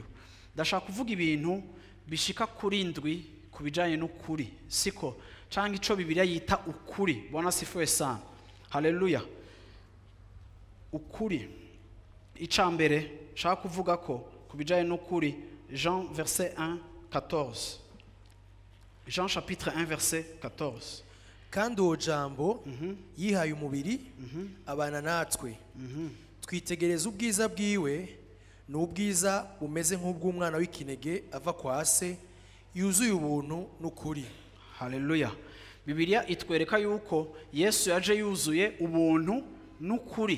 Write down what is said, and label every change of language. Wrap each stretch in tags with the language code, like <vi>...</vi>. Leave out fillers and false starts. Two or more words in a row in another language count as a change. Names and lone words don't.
<rn>Ndashaka kuvuga ibintu bishika kuri ndwi kubijanye n'ukuri, siko cyangwa ico Bibiliya yita ukuri.</rn> <sw>Bwana sifiwe sana. Haleluya.</sw> <rn>Ukuri icambere shaka kuvuga ko kubijanye n'ukuri, Jean verset 1:14.</rn> <fr>Jean chapitre 1 verset 14.</fr> <rn>Kandi uwo jambo yihaye umubiri abana natwe, twitegereza ubwiza bwiwe, n'ubwiza bumeze nk'ubw'umwana w'ikinege ava kwa se, yuzuye ubuntu n'ukuri. Haleluya. Bibiliya itwereka yuko Yesu yaje yuzuye ubuntu n'ukuri.</rn>